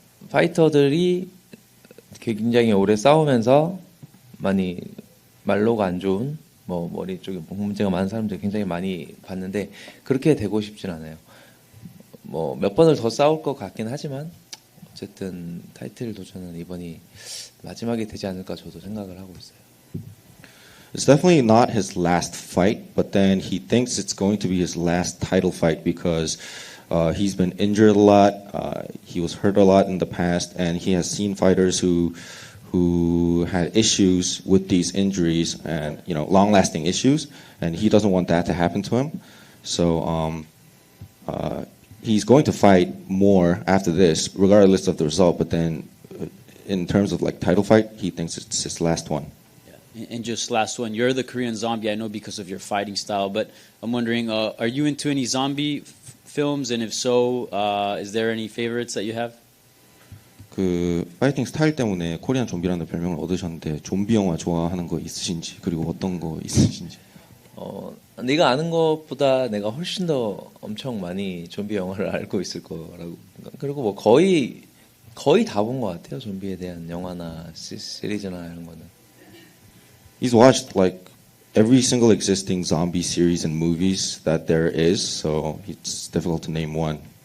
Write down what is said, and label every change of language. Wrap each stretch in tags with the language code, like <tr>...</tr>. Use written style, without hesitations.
<ko>파이터들이 굉장히 오래 싸우면서 많이 말로가 안 좋은 뭐 머리 쪽에 문제가 많은 사람들 굉장히 많이 봤는데 그렇게 되고 싶진 않아요. 뭐 몇 번을 더 싸울 것 같긴 하지만 어쨌든 타이틀 도전은 이번이 마지막이 되지 않을까 저도 생각을 하고 있어요.</ko> <en>It's definitely not his last fight, but then he thinks it's going to be his last title fight because he's been injured a lot, he was hurt a lot in the past, and he has seen fighters who had issues with these injuries and long-lasting issues, and he doesn't want that to happen to him. So he's going to fight more after this, regardless of the result. But then, in terms of like title fight, he thinks it's his last one. Yeah. And just last one, you're the Korean Zombie, I know because of your fighting style, but I'm wondering, are you into any zombie films? And if so, is there any favorites that you have?</en> <ko>그 파이팅 스타일 때문에 코리안 좀비라는 별명을 얻으셨는데 좀비 영화 좋아하는 거 있으신지, 그리고 어떤 거 있으신지. 네가 아는 것보다 내가 훨씬 더 엄청 많이 좀비 영화를 알고 있을 거라고. 그리고 뭐 거의 다 본 것 같아요. 좀비에 대한 영화나 시리즈나 이런 거는.</ko> <en>He's watched like every single existing zombie series and movies that there is, so it's difficult to name one.</en>